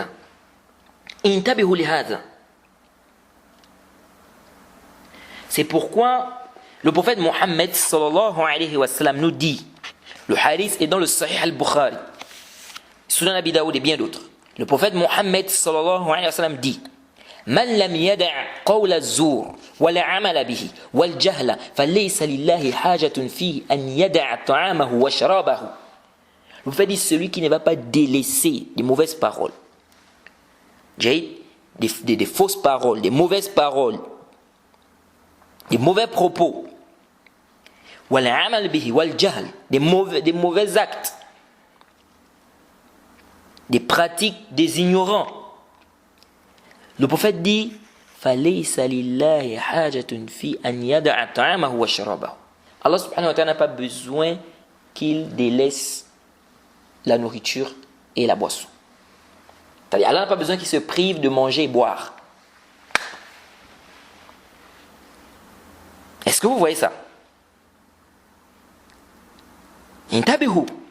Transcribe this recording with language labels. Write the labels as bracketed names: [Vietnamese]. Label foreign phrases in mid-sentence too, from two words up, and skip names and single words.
[Arabic] انتبهوا لهذا. [French] C'est pourquoi le prophète Mohammed [Arabic] صلى الله عليه وسلم [French] nous dit, le hadith est dans le Sahih al-Bukhari, Sunan Abi Daoud et bien d'autres. Le prophète Mohammed [Arabic] صلى الله عليه وسلم dit من لم يدع قول الزور ولا عمل به والجهل فليس لله حاجة في أن يدع طعامه وشرابه. [French] Le prophète dit celui qui ne va pas délaisser des mauvaises paroles, des fausses paroles, des mauvaises paroles, des mauvais propos, [Arabic] والعمل به والجهل, [French] des mauvais actes, des pratiques des ignorants. Le prophète dit [Arabic] فَلَيْسَ لِلَّهِ حَاجَةٌ فِي أَنْ يَدَعَ طَعَامَهُ وَشَرَابَهُ. [French] Allah [Arabic] سبحانه وتعالى [French] n'a pas besoin qu'il délaisse la nourriture et la boisson. C'est-à-dire, Allah n'a pas besoin qu'il se prive de manger et boire. Est-ce que vous voyez ça? [Arabic] Intabihu.